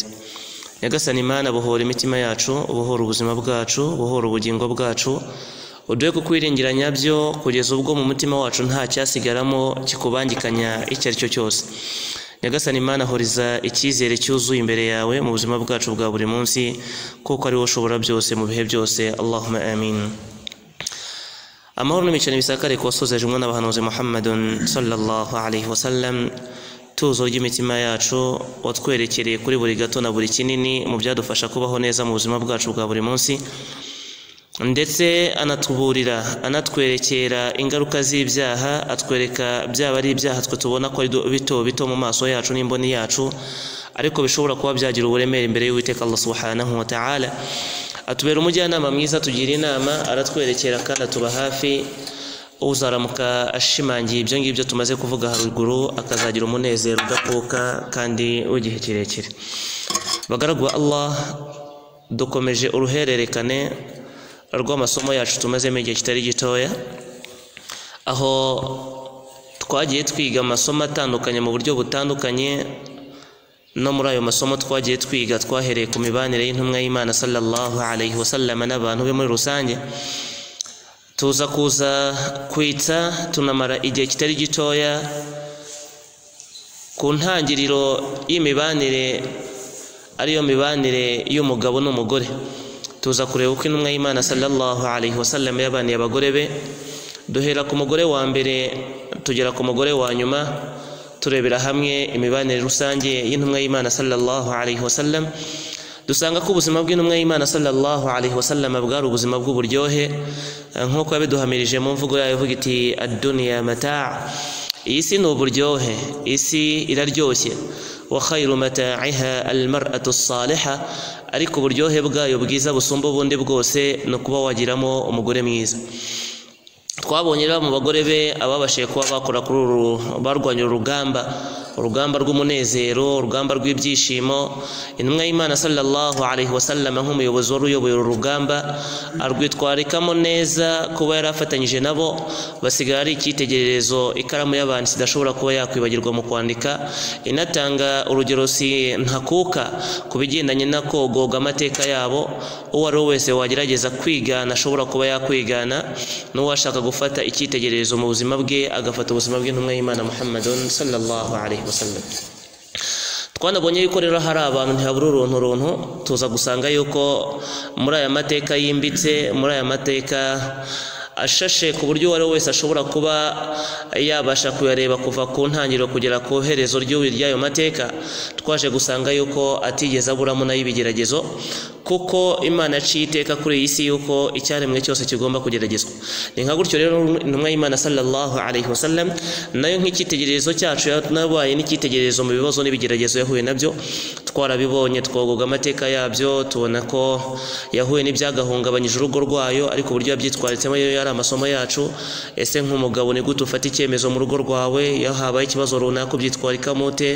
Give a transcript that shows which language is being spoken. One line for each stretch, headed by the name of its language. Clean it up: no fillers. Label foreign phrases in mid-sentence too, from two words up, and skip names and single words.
Kinyarwanda: Nyagasani Imana buhora imitima yacu buhora ubuzima bwacu buhora ubugingo bwacu uduhe kukwiringira nyabyo kugeza ubwo mu mutima wacu nta cyasigaramo kikubangikanya icyo ari cyo cyose. Nyagasani Imana horiza icyizere cyuzuye imbere yawe mu buzima bwacu bwa buri munsi kuko ari wowe ushobora byose mu bihe byose.
Arabic: اللهم آمين.
Kinyarwanda: Amahoro n'imico bisakare ku wasozeje umwana n'abahanuzi Muhammadun
Arabic: صلى الله عليه وسلم.
Kinyarwanda: Tuzo ry'imitima yacu watwerekereye kuri buri gato na buri kinini mu byadufasha kubaho neza mu buzima bwacu bwa buri munsi ndetse anatuburira anatwerekera ingaruka z'ibyaha atwereka byaba ari ibyaha twe tubona ko ari bito bito mu maso yacu n'imboni yacu ariko bishobora kuba byagira uburemere imbere y'Uwiteka
Arabic: الله سبحانه وتعالى.
Kinyarwanda: Atubera umujyanama mwiza tugira inama aratwerekera kandi atuba hafi uzaramuka ashimangiye ibyo ngibyo tumaze kuvuga haruguru akazagira umunezero udakuka kandi w'igihe kirekire. Bagaragu ba Allah dukomeje uruhererekane rw'amasomo yacu tumazemo igihe kitari gitoya aho twagiye twiga amasomo atandukanye mu buryo butandukanye. No muri ayo masomo twagiye twiga twahereye ku mibanire y'intumwa y'Imana
Arabic: صلى الله عليه وسلم
Kinyarwanda: n'abantu be muri rusange tuza kuza kwitsa tunamara igihe kitari gitoya ku ntangiriro y'imibanire ariyo mibanire y'umugabo n'umugore. Tuza kureba uko intumwa y'Imana
Arabic: صلى الله عليه وسلم
Kinyarwanda: yabaniye abagore be duhera ku mugore wa mbere tugera ku mugore wa nyuma turebera hamwe imibanire rusange y'intumwa y'Imana
Arabic: صلى الله عليه وسلم.
Kinyarwanda: Dusanga ko ubuzima bw'intumwa y'Imana
Arabic: صلى الله عليه وسلم
Kinyarwanda: bwari ubuzima bw'uburyohe nk'uko yabiduhamirije mu mvugo yayo ivuga iti
Arabic: الدنيا متاع'.
Kinyarwanda: Iyi si ni uburyohe, isi iraryoshye.
Arabic: وخير متاعها المرأة الصالحة.
Kinyarwanda: Ariko uburyohe bwayo bwiza busumba ubundi bwose no kuba wagiramo umugore mwiza. Twabonye rero mu bagore be ababashiye kuba bakora kuri barwanya urugamba rw'umunezero urugamba rw'ibyishimo. Intumwa y'Imana
Arabic: صلى الله عليه وسلم
Kinyarwanda: nk'umuyobozi wari uyoboye urugamba arwitwarikamo neza kuba yarafatanyije nabo basigara ari icyitegererezo ikaramu y'abantu sidashobora kuba yakwibagirwa mu kwandika. Inatanga urugero si ntakuka ku bigendanye no kogoga amateka yabo. Uwo ari wese wagerageza kwigana ashobora kuba yakwigana n'uwashaka gufata icyitegererezo mu buzima bwe agafata ubuzima bw'intumwa y'Imana Muhammadun
Arabic: صلى الله عليه وسلم.
Kinyarwanda: Twanabonye yuko rero hari abantu ntihabura uruntu tuza gusanga yuko muri aya mateka yimbitse muri aya mateka ashashe ku buryo uwo wese ashobora kuba yabasha kuyareba kuva ku ntangiriro kugera ku herezo ry'ayo mateka. Twaje gusanga yuko atigeze aburamo n'ibigeragezo kuko Imana yaciye iteka kuri iyi si yuko icyaremwe cyose kigomba kugeragezwa. Ni nka gutyo rero intumwa y'Imana
Arabic: صلى الله عليه وسلم
Kinyarwanda: nayo nk'icyitegererezo cyacu nabaye n'icyitegererezo mu bibazo n'ibigeragezo yahuye nabyo. Twarabibonye twogoga amateka yabyo tubona ko yahuye n'ibyagahungabanyije urugo rwayo ariko uburyo yabyitwaritsemo yo amasomo yacu. Ese nk'umugabo ni gute ufata icyemezo mu rugo rwawe iyo habaye ikibazo runaka ubyitwarikamo ute?